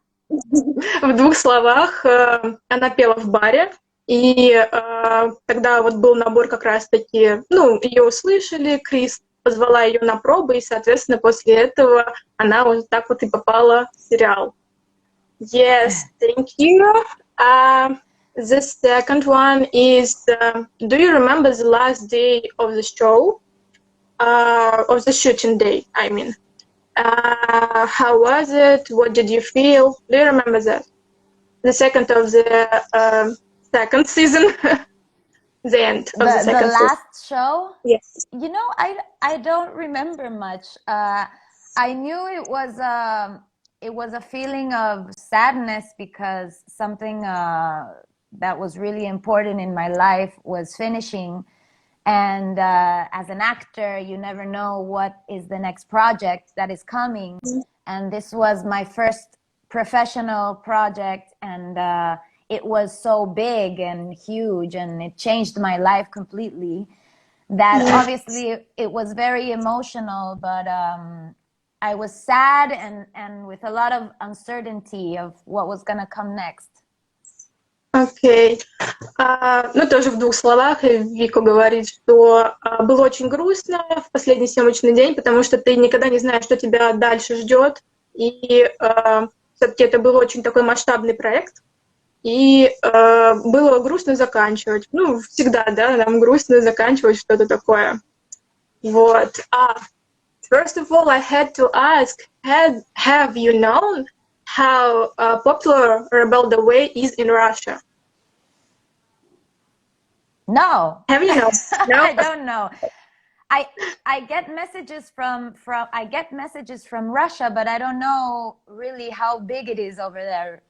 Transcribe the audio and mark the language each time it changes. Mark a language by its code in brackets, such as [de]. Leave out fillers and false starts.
[ru] В двух словах, она пела в баре, и тогда вот был набор как раз-таки, ее услышали, Крис позвала ее на пробы, и, соответственно, после этого она вот так вот и попала в сериал. [en] Yes, thank you. The second one is, do you remember the last day of the show? Of the shooting day, I mean. How was it? What did you feel? Do you remember that? The second of the second season, the end of the second the last show. Yes. You know, I don't remember much. I knew it was a feeling of sadness because something that was really important in my life was finishing. And as an actor, you never know what is the next project that is coming. And this was my first professional project, and it was so big and huge, and it changed my life completely. That obviously it was very emotional, but I was sad and with a lot of uncertainty of what was going to come next. [ru] Окей. Ну, тоже в двух словах Вика говорит, что было очень грустно в последний съемочный день, потому что ты никогда не знаешь, что тебя дальше ждет. И все-таки это был очень такой масштабный проект. И было грустно заканчивать. Ну, всегда, да, нам грустно заканчивать что-то такое. Вот. [en] First of all, I had to ask, have you known how popular Rebel the Way is in Russia? No. Have you known? No? I don't know. I get messages from Russia, but I don't know really how big it is over there.